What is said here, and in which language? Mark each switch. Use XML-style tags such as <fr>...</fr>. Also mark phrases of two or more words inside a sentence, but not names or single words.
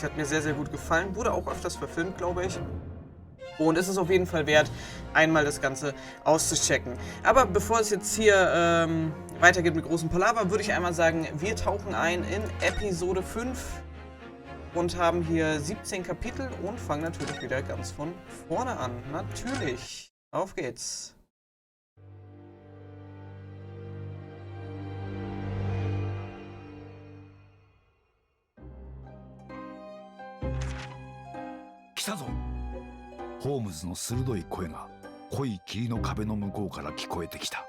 <de>Hat mir sehr, sehr gut gefallen. Wurde auch öfters verfilmt, glaube ich. Und es ist auf jeden Fall wert, einmal das Ganze auszuchecken. Aber bevor es jetzt hier weitergeht mit großem Palaver, würde ich einmal sagen, wir tauchen ein in Episode 5 und haben hier 17 Kapitel und fangen natürlich wieder ganz von vorne an. Natürlich. Auf geht's.</de> <ja>ホームズの鋭い声が濃い霧の壁の向こうから聞こえてきた。</ja>